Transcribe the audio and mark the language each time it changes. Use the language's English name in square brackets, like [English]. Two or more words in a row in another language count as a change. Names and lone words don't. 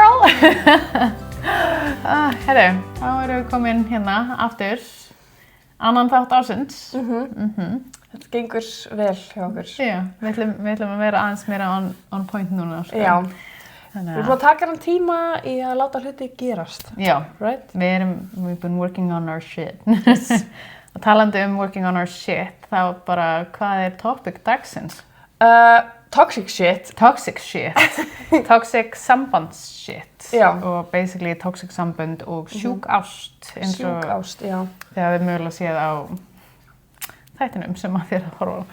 [Icelandic] Herru, þá erum við komin hérna aftur, annan þátt ársins. Þetta gengur vel hjá okkur. Já, við ætlum að vera aðeins meira [English] on point [Icelandic] núna. Sko. Já, við erum að taka hann tíma í að láta hluti gerast. Já, [English] right? We've been working on our shit. Yes. [Icelandic] Og talandi [English] working on our shit, [Icelandic] þá bara, hvað er topic dagsins? [English] Toxic shit. Toxic shit. Toxic sambandsshit. [Icelandic] Já. Og [English] basically toxic [Icelandic] sambönd og sjúk ást. Sjúk ást, já. Þegar við mögulega séð á þættinum sem að þér að horfa á.